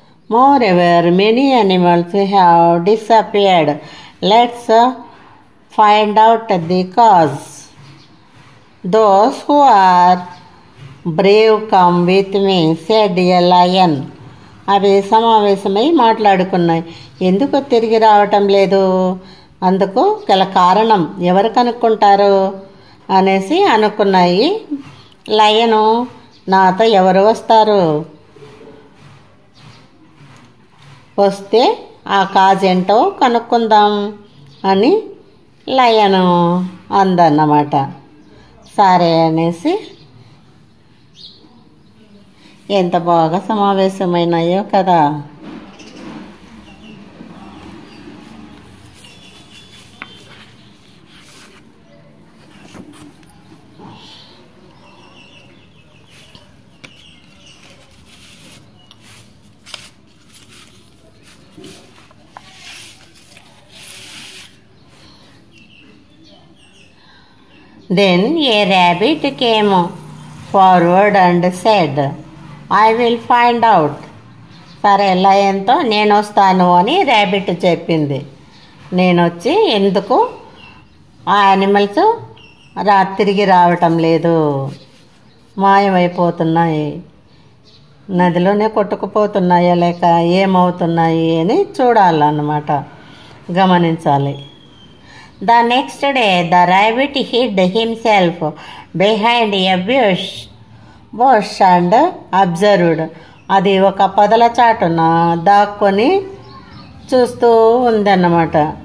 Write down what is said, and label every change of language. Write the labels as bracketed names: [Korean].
[English] Moreover, many animals have disappeared. Let's find out the cause. Those who are brave come with me, said a lion. [Telugu] అవి సమావేశమై మాట్లాడుకున్నాయి. ఎందుకు తిరిగి రావటం లేదు, అందుకు గల కారణం ఎవరు కనుక్కుంటారు అనేసి అనుకున్నాయి. లయను, నాతో ఎవరు వస్తారు, వస్తే ఆ కాజ్ ఏంటో కనుక్కుందాం అని లయను అందన్నమాట. సరే అనేసి ఎంత బాగా సమావేశమైనాయో కదా. [English] Then a rabbit came forward and said, I will find out. [Telugu] సరే, లయన్తో నేను వస్తాను అని ర్యాబిట్ చెప్పింది. నేను వచ్చి ఎందుకు ఆ యానిమల్స్ తిరిగి రావటం లేదు, మాయమైపోతున్నాయి, నదిలోనే కొట్టుకుపోతున్నాయా లేక ఏమవుతున్నాయి అని చూడాలన్నమాట, గమనించాలి. [English] The next day the rabbit hid himself behind a bush and observed. [Telugu] అది ఒక పొదల చాటున దాక్కొని చూస్తూ ఉందన్నమాట.